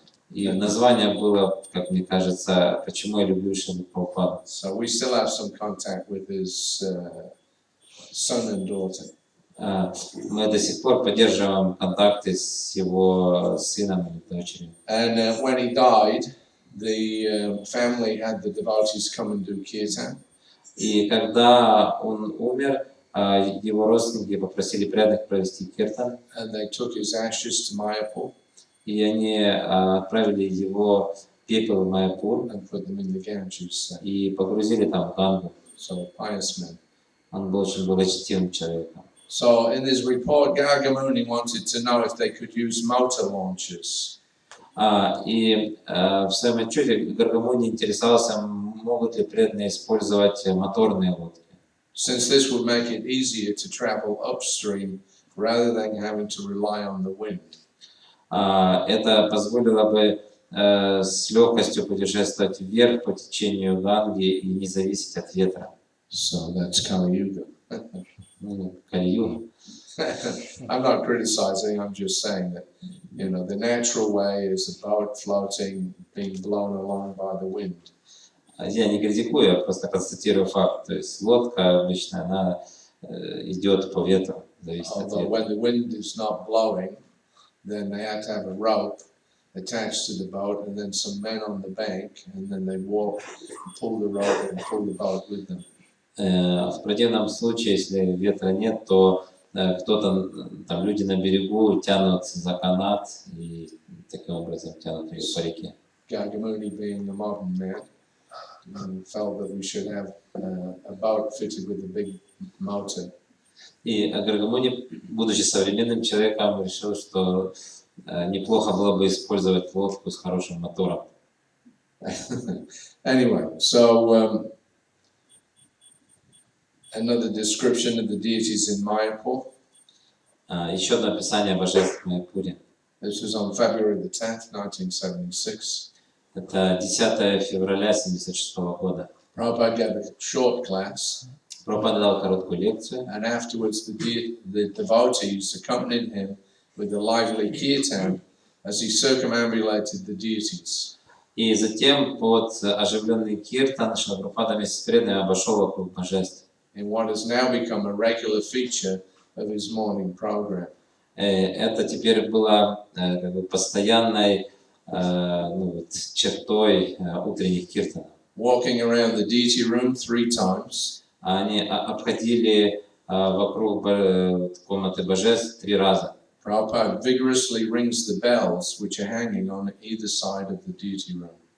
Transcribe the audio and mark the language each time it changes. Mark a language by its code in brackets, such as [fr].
[ru] И название было, как мне кажется, «Почему я люблю Шрилу Прабхупаду». [en] So we still have some contact with his son and daughter. [ru] Мы до сих пор поддерживаем контакты с его сыном и дочерью. [en] And when he died, the family had the devotees come and do kirtan. [ru] И когда он умер, его родственники попросили преданных провести киртан. [en] And they took his ashes to Mayapur. [ru] И они отправили его пепел в Майяпур. [en] And put them in the Ganges. [ru] И погрузили там в Гангу. [en] So a pious man. [ru] Он был очень благочестивым человеком. [en] So in his report, Gargamuni wanted to know if they could use motor launches. [ru] И в своем отчете Гаргамуни интересовался, могут ли преданные использовать моторные лодки. [en] Since this would make it easier to travel upstream rather than having to rely on the wind. [ru] Это позволило бы с легкостью путешествовать вверх по течению Ганги и не зависеть от ветра. [en] So that's Kali Yuga. [ru] Кали-юга. [en] I'm not criticizing, I'm just saying that, you know, the natural way is a boat floating, being blown along by the wind. [ru] Я не критикую, я просто констатирую факт. То есть лодка обычно, она идет по ветру, зависит от [en] Although [ru] ветра. [en] when the wind is not blowing, then they have to have a rope attached to the boat and then some men on the bank, and then they walk, pull the rope and pull the boat with them. [ru] В противном случае, если ветра нет, то кто-то, там люди на берегу тянут за канат и таким образом тянут ее по реке. [en] Gargamuni, being a modern man, felt that we should have a boat fitted with a big motor. [ru] И Гаргамуни, будучи современным человеком, решил, что неплохо было бы использовать лодку с хорошим мотором. [en] Anyway, so another description of the deities in Mayapur. [ru] Еще одно описание божеств в Майяпуре. [en] This was on February the 10th, 1976. [ru] Это 10 февраля 1976 года. [en] Prabhupada gave a short class, [ru] Прабхупада дал короткую лекцию, [en] and afterwards the devotees accompanied him with a lively kirtan as he circumambulated the deities. [ru] и затем под оживленный киртан Шрила Прабхупада вместе с преданными обошел вокруг божеств. [en] In what has now become a regular feature of his morning program. [ru] Это теперь было как бы постоянной чертой утренних киртанов. [en] Walking around the deity room 3 times. [ru] Они обходили вокруг комнаты божеств 3 раза. [en] Prabhupada vigorously rings the bells which are hanging on either side of the deity room.